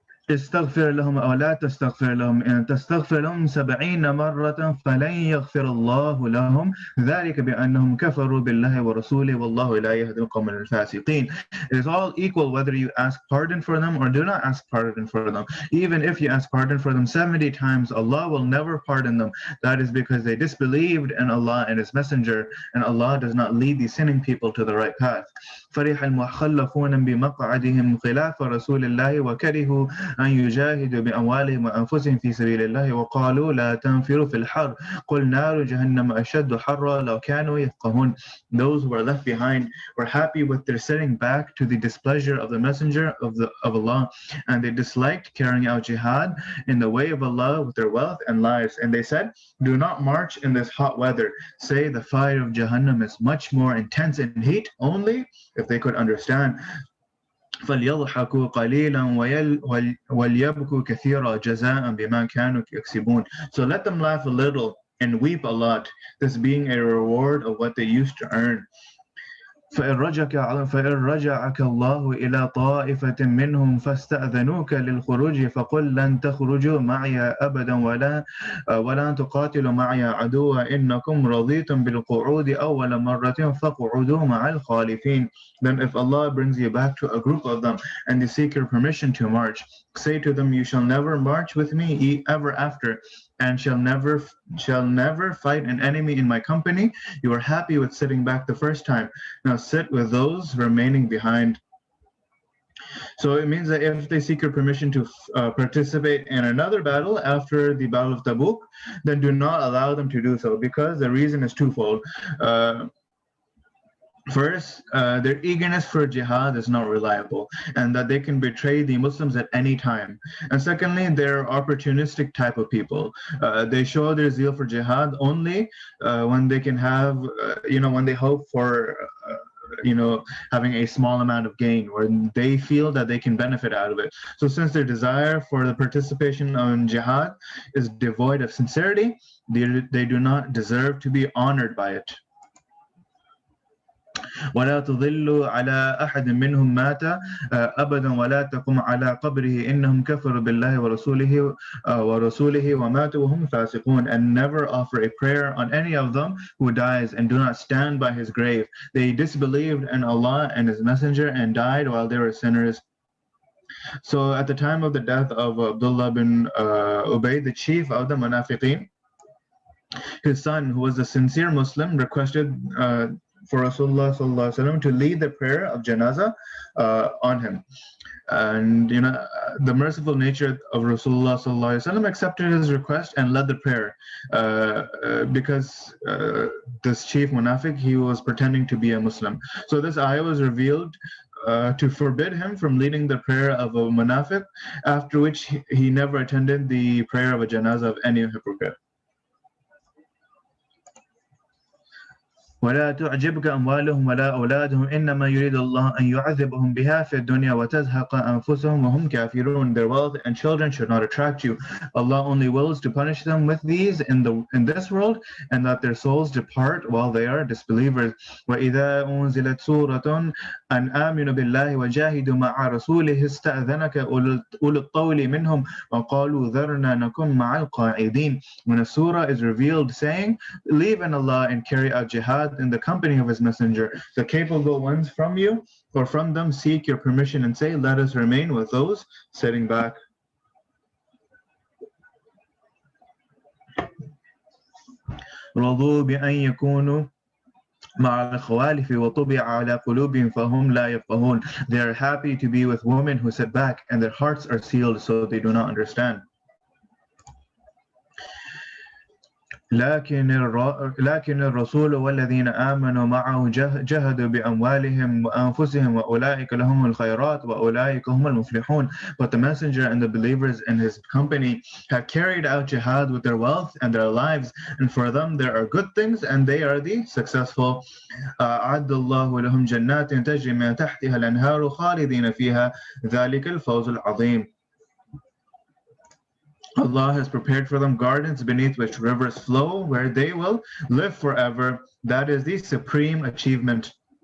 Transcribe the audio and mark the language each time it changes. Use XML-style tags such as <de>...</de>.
<ar>استغفر لهم أو لا تستغفر لهم إن تستغفر لهم 70 مرة فلن يغفر الله لهم ذلك بأنهم كفروا بالله ورسوله والله لا يهدي القوم الفاسقين.</ar> <en>It is all equal whether you ask pardon for them or do not ask pardon for them. Even if you ask pardon for them 70 times, Allah will never pardon them. That is because they disbelieved in Allah and His Messenger, and Allah does not lead these sinning people to the right path.</en> <ar>فرح المخلفون بمقعدهم خلاف رسول الله وكرهوا أن يجاهدوا بأموالهم وأنفسهم في سبيل الله وقالوا لا تنفروا في الحر قل نار جهنم أشد حرا لو كانوا يفقهون.</ar> <en>Those who are left behind were happy with their sitting back to the displeasure of the Messenger of Allah, and they disliked carrying out jihad in the way of Allah with their wealth and lives. And they said, do not march in this hot weather. Say the fire of Jahannam is much more intense in heat. Only if they could understand.</en> <ar>فليضحكوا قليلا وليبكوا كثيرا جزاء بما كانوا يكسبون.</ar> <en>So let them laugh a little and weep a lot, this being a reward of what they used to earn.</en> <ar>فإن رجعك الله إلى طائفة منهم فاستأذنوك للخروج فقل لن تخرجوا معي أبدا ولا تقاتلوا معي عدوا إنكم رضيتم بالقعود أول مرة فاقعدوا مع الخالفين.</ar> <en>Then if Allah brings you back to a group of them and they seek your permission to march, say to them, you shall never march with me ever after, and shall never fight an enemy in my company. You are happy with sitting back the first time. Now sit with those remaining behind. So it means that if they seek your permission to participate in another battle after the Battle of Tabuk, then do not allow them to do so, because the reason is twofold. First, their eagerness for jihad is not reliable, and that they can betray the Muslims at any time. And secondly, they're opportunistic type of people. They show their zeal for jihad only when they can have, when they hope for, having a small amount of gain, where they feel that they can benefit out of it. So since their desire for the participation in jihad is devoid of sincerity, they do not deserve to be honored by it.</en> <ar>ولا تضل على أحد منهم مات أبدا ولا تقم على قبره إنهم كفروا بالله ورسوله وماتوا وهم فاسقون.</ar> <en>And never offer a prayer on any of them who dies, and do not stand by his grave. They disbelieved in Allah and His Messenger and died while they were sinners. So at the time of the death of Abdullah bin Ubay, the chief of the Munafiqeen, his son, who was a sincere Muslim, requested for Rasulullah sallallahu alaihi wasallam to lead the prayer of janazah on him. And the merciful nature of Rasulullah sallallahu alaihi wasallam accepted his request and led the prayer, because this chief munafiq, he was pretending to be a Muslim. So this ayah was revealed to forbid him from leading the prayer of a munafiq, after which he never attended the prayer of a janazah of any hypocrite.</en> <ar>ولا تعجبك أموالهم ولا أولادهم إنما يريد الله أن يعذبهم بها في الدنيا وتزهق أنفسهم وهم كافرون.</ar> <en>Their wealth and children should not attract you. Allah only wills to punish them with these in this world, and that their souls depart while they are disbelievers.</en> <ar>وإذا أنزلت سورة أن آمنوا بالله وجاهدوا مع رسوله استأذنك أولو الطول منهم وقالوا ذرنا نكن مع القاعدين.</ar> <en>When a surah is revealed saying, believe in Allah and carry out jihad in the company of His Messenger, the capable ones from you or from them seek your permission and say, let us remain with those sitting back.</en> <ar>رضوا بأن يكونوا مع الخوالف وطبع على قلوبهم فهم لا يفقهون.</ar> <en>They are happy to be with women who sit back, and their hearts are sealed so they do not understand.</en> <ar>لكن الرسول والذين آمنوا معه جهدوا بأموالهم وأنفسهم وأولئك لهم الخيرات وأولئك هم المفلحون.</ar> <en>But the messenger and the believers in his company have carried out jihad with their wealth and their lives, and for them there are good things and they are the successful.</en> <ar>أعد الله لهم جنات تجري من تحتها الأنهار خالدين فيها ذلك الفوز العظيم.</ar> <en>Allah has prepared for them gardens beneath which rivers flow, where they will live forever. That is the supreme achievement.</en>